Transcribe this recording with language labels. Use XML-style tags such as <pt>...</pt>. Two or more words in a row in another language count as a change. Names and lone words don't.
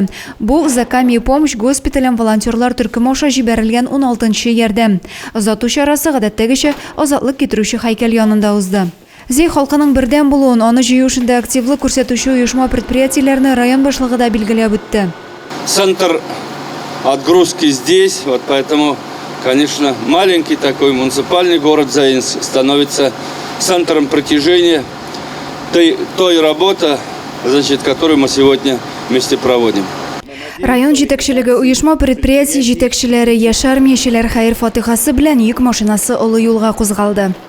<tt>Бу Заками</tt> <ru>помощь госпитален</ru> <tt>волонтерлар төркеме аша җибәрелгән 16-нчы ярдәм. Озату чарасы гадәттәгечә азатлык китерүче һәйкәл янында узды. Зей халкының бердәм булуын, аны җыю эшендә активлы күрсәтүче оешма предприятиеләрне район башлыгы да билгеләп үтте.</tt> <ru>Центр отгрузки здесь, вот поэтому, конечно, маленький такой муниципальный город Заинск становится центром притяжения той работы, значит, которую мы сегодня вместе проводим.</ru> <tt>Район җитәкчелеге оешма предприятие җитәкчеләре Яшар Миешеләр хәер фатихасы белән йөк машинасы олы юлга кузгалды.</tt>